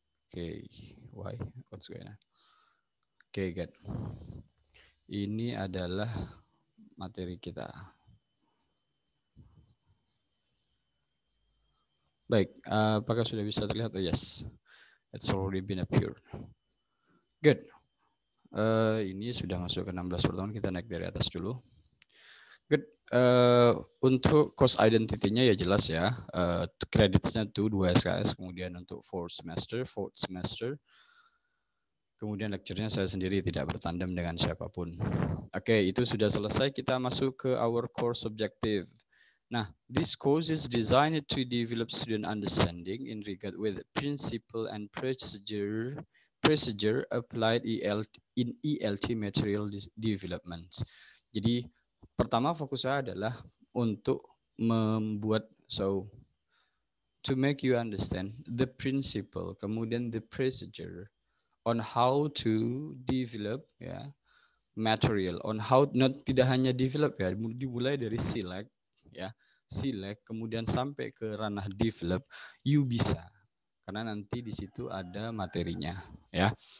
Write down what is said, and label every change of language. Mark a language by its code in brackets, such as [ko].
[en] Oke, why? What's going on? Oke, good. [id] Ini adalah materi kita. Baik, apakah sudah bisa terlihat? [en] Oh, yes, it's already been appeared. Good. [id] Ini sudah masuk ke 16 pertemuan, kita naik dari atas dulu. Good. Untuk course identity-nya ya jelas ya. Credits-nya tuh 2 SKS, kemudian untuk fourth semester. Kemudian lecture-nya saya sendiri, tidak bertandem dengan siapapun. Oke, itu sudah selesai. Kita masuk ke [en] our course objective. Nah, this course is designed to develop student understanding in regard with principle and procedure applied in ELT material development. [id] Jadi pertama fokus saya adalah untuk membuat [en] to make you understand the principle, [id] kemudian [en] the procedure on how to develop [id] ya material, on how tidak hanya develop ya, dimulai dari select ya, kemudian sampai ke ranah develop, you bisa, karena nanti di situ ada materinya ya.